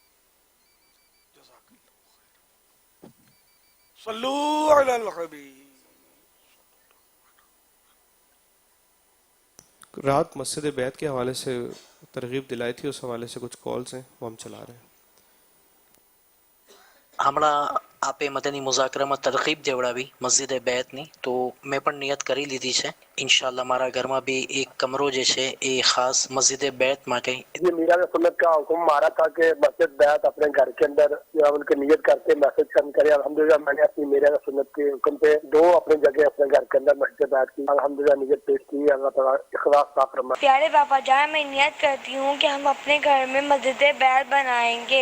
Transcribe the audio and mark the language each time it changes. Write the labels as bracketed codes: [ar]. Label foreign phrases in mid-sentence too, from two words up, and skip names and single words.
[ur] صلو علی الحبیب. رات مسجد بیت کے حوالے سے ترغیب دلائی تھی، اس حوالے سے کچھ کالز ہیں وہ ہم چلا رہے ہیں. [gu] હમણાં આપે મદની મુઝાકરામાં તરગીબ દેવડાવી મસ્જિદે બેતની, તો મેં પણ નિયત કરી લીધી છે. ઇન્શાલ્લાહ મારા ઘરમાં બી એક કમરો જે છે એ ખાસ મસ્જિદે બેત માટે. [ur] یہ میراث سنت کا حکم مارا تھا کہ مسجد بیت اپنے گھر کے اندر ان کی نیت کر کے میسج سینڈ کرے. الحمدللہ میں نے اپنی میراث سنت کے حکم پہ 2 اپنی جگہ اپنے گھر کے اندر مسجد بیت کی الحمدللہ نیت پیش کی. اللہ تعالیٰ اخلاص صاف فرمائے. پیارے پاپا جان، میں نیت کرتی ہوں کہ ہم اپنے گھر میں مسجد بیت بنائیں گے.